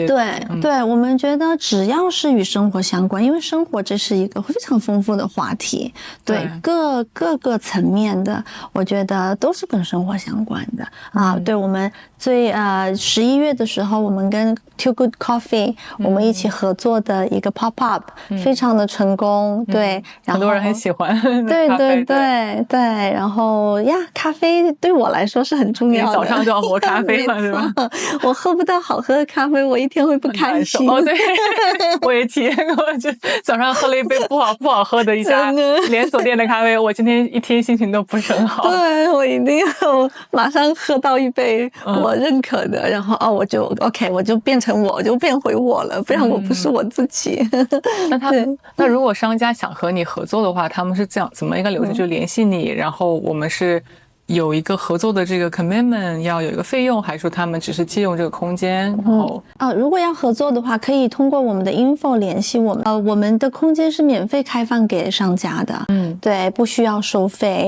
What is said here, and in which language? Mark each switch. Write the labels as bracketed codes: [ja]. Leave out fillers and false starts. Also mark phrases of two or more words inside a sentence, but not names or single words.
[zh] 对，我們覺得只要是與生活相關，因為生活這是一個非常豐富的話題。對，各個層面的，我覺得都是跟生活相關的。對，我們11月的時候，我們跟 Too Good Coffee 我們一起合作的一個 [en] pop up， [zh] 非常的成功。对，然後很多人很喜歡。对，然後咖啡對我來說是很重要的。你早上就要喝咖啡了，是吧？我喝不到好喝的咖啡，我一天會不開心。对，我也體驗過，就早上喝了一杯不好喝的一家連鎖店的咖啡，我今天一天心情都不是很好。對，我一定要馬上喝到一杯我認可的，然後我就 OK， 我就變成我就變回我了，不然我不是我自己。那如果商家想和你合作的話，他們是怎麼一個流程？就聯繫你，然後我們是有一個合作的這個 commitment， 要有一個費用，還是說他們只是借用這個空間？然後如果要合作的話，可以通過我們的 info 聯繫我們。我們的空間是免費開放給商家的。對，不需要收費。